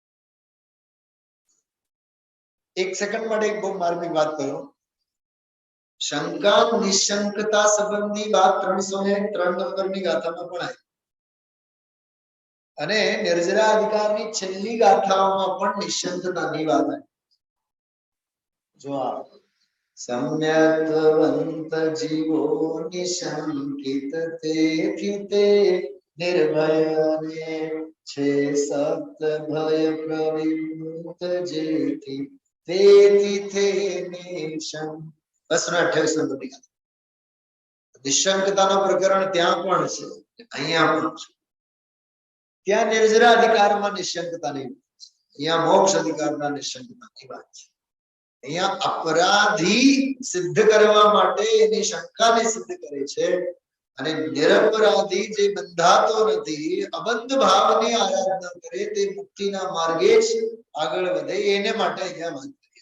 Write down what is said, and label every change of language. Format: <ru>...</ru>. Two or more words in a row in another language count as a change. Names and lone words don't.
<gu>1 સેકન્ડ માટે એક બહુ માર્મિક વાત કરું। શંકા નિશંકતા સંબંધી વાત 303 નંબરની ગાથામાં પણ આવી અને નિર્જરા અધિકારની છેલ્લી ગાથાઓમાં પણ નિશંકતાની વાત આવી. જો આ સમ્યક્વન્ત જીવો નિશંકિત તેથિ તે નિર્ભયને છે સપ્ત ભય પ્રવિમુક્ત જેતિ તેથિ તે નિશંક. બસ 28 નંબર ની નિશંકતાનો પ્રકરણ ત્યાં પણ છે, અહીંયા પણ છે. ત્યાં નિર્જરા અધિકારમાં નિશંકતા નહીં, અહીંયા મોક્ષ અધિકારના નિશંકતાની વાત છે. અહીંયા અપરાધી સિદ્ધ કરવા માટે એની શંકાને સિદ્ધ કરે છે અને નિરપરાધી જે બંધાતો નથી, અબંધ ભાવની આરાધના કરે, તે મુક્તિના માર્ગે જ આગળ વધે, એને માટે અહીંયા વાત કરી.</gu>